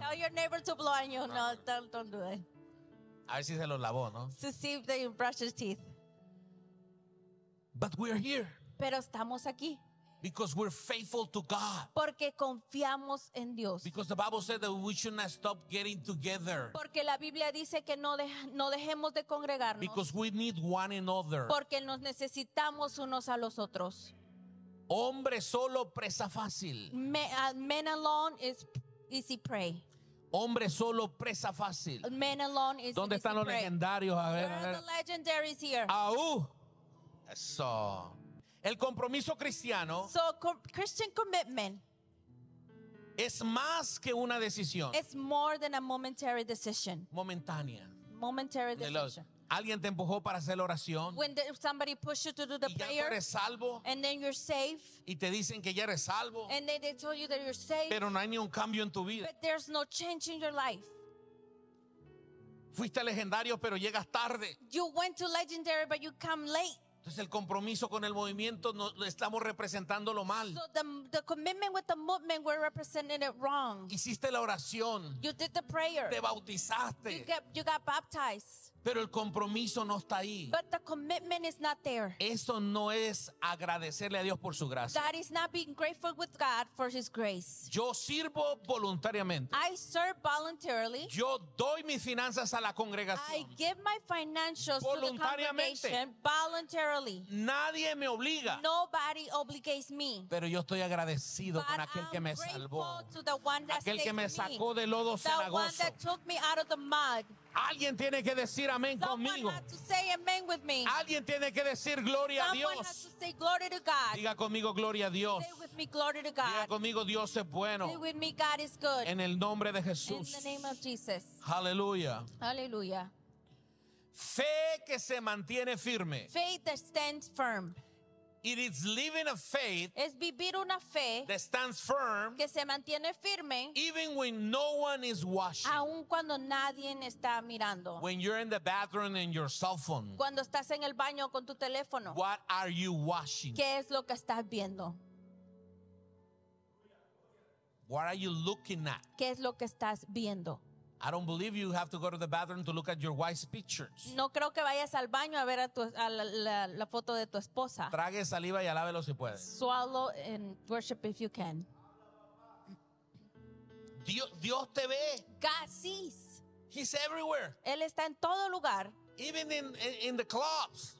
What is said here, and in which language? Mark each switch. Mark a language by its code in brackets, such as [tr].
[en] Tell your neighbor to blow on you. No, don't do that. [es] A ver si se los lavó, ¿no? [en] To see if they brush their teeth. But we're here. [es] Pero estamos aquí. [en] Because we're faithful to God. [es] Porque confiamos en Dios. [en] Because the Bible said that we should not stop getting together. [es] Porque la Biblia dice que no dejemos de congregarnos. [en] Because we need one another. [es] Porque nos necesitamos unos a los otros. Hombre solo presa fácil. [en] Men alone is easy prey. [es] Hombre solo presa fácil. [en] Men alone is easy prey. [es] ¿Dónde están los legendarios? A ver, [en] where are the legendaries here? [es] Aú. Eso. El compromiso cristiano. [en] So Christian commitment. [es] Es más que una decisión. [en] It's more than a momentary decision. [es] Momentánea. [en] Momentary decision. [es] alguien te empujó para hacer la oración, [en] when somebody pushed you to do the prayer, [es] y ya eres salvo, [en] and then you're safe, [es] y te dicen que ya eres salvo, [en] and then they told you that you're safe, [es] pero no hay ni un cambio en tu vida. [en] But there's no change in your life. [es] Fuiste legendario, pero llegas tarde. [en] You went to legendary, but you come late. [es] Entonces el compromiso con el movimiento no estamos representando lo mal. [en] So the commitment with the movement we're representing it wrong. [es] Hiciste la oración. [en] You did the prayer. [es] Te bautizaste. [en] You got baptized. [es] Pero el compromiso no está ahí. [en] But the commitment is not there. [es] Eso no es agradecerle a Dios por su gracia. [en] That is not being grateful with God for His grace. [es] Yo sirvo voluntariamente. [en] I serve voluntarily. [es] Yo doy mis finanzas a la congregación. [en] I give my financials [es] voluntariamente. [en] To the congregation voluntarily. [es] Nadie me obliga. [en] Nobody obligates me. [es] Pero yo estoy agradecido [en] But [es] con aquel [en] I'm [es] que me salvó. [en] To the one that [es] aquel [en] saved [es] que me sacó [en] me. [es] De lodo cenagoso. [en] The one that took me out of the mud. [es] Alguien tiene que decir amén conmigo. Alguien tiene que decir gloria [en] Someone [es] a Dios. [en] Has to say glory to God. [es] Diga conmigo gloria a Dios. [en] Say with me, glory to God. [es] Diga conmigo Dios es bueno. [en] Say with me, God is good. [es] En el nombre de Jesús. [en] In the name of Jesus. Hallelujah. Hallelujah. [es] Fe que se mantiene firme. [en] Faith that stands firm. It is living a faith. [es] Es vivir una fe [en] that stands firm. [es] Que se mantiene firme. [en] Even when no one is watching. [es] Aun cuando nadie está mirando. [en] When you're in the bathroom and your cell phone. [es] Cuando estás en el baño con tu teléfono. [en] What are you watching? [es] ¿Qué es lo que estás viendo? [en] What are you looking at? [es] ¿Qué es lo que estás viendo? [en] I don't believe you have to go to the bathroom to look at your wife's pictures. [es] No creo que vayas al baño a ver a la foto de tu esposa. Trague saliva y alábelo si puedes. [en] Swallow and worship if you can. [es] Dios te ve. [en] God sees. He's everywhere. [es] Él está en todo lugar. [en] Even in the clubs.